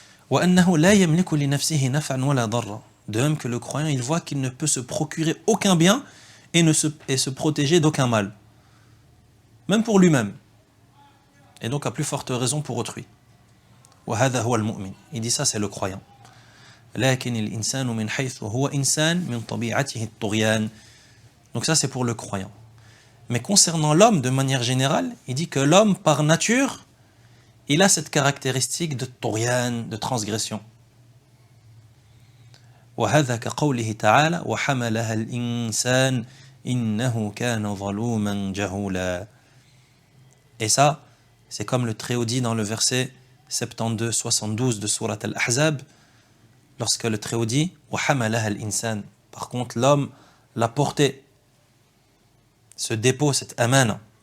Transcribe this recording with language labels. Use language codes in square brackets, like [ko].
[ar] وَأَنَّهُ لَا يَمْلِكُ لِنَفْسِهِ نَفْعًا وَلَا ضَرًّا. [fr] De même que le croyant, il voit qu'il ne peut se procurer aucun bien et se protéger d'aucun mal. Même pour lui-même. Et donc à plus forte raison pour autrui. [ar] وَهَذَا هُوَ الْمُؤْمِنِ. [fr] Il dit ça, c'est le croyant. [ar] لكن الإنسان من حيث هو إنسان من طبيعته الطغيان. [fr] Donc ça c'est pour le croyant. Mais concernant l'homme de manière générale, il dit que l'homme par nature, il a cette caractéristique de طغيان, de transgression. [ar] وهذا كقوله تعالى وحملها الإنسان إنه كان ظلوما جهولا. [fr] Et ça, c'est comme le Très-Haut dit dans le verset 72-72 de Surat Al-Ahzab, lorsque le Très-Haut dit [ar] وَحَمَلَهَا الْإِنسَانِ. [fr] Par contre, l'homme l'a porté, ce dépôt, cette amana.